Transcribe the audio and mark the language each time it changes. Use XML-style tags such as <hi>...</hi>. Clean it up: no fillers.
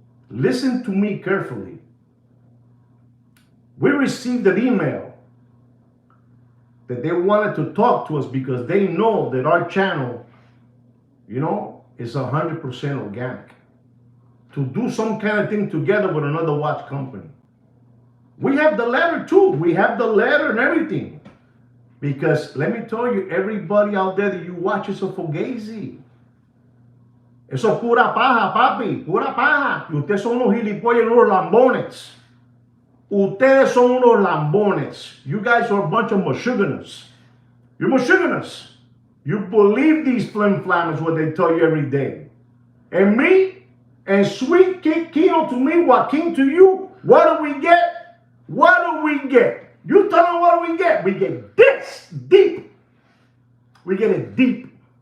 <en>Listen to me carefully. We received an email that they wanted to talk to us because they know that our channel, is 100% organic. To do some kind of thing together with another watch company. We have the letter too. We have the letter and everything. Because let me tell you, everybody out there that you watch is a fugazi.</en> <es>Eso es pura paja, papi. Pura paja. Y ustedes son unos gilipollas, unos lambones. Ustedes son unos lambones.</es> <en>You guys are a bunch of mashuganas. You're mashuganas. You believe these flim-flammers what they tell you every day. And me, and sweet Kino to me, Joaquin to you, what do we get? What do we get? You tell them what do we get? We get this deep. We get it deep.</en>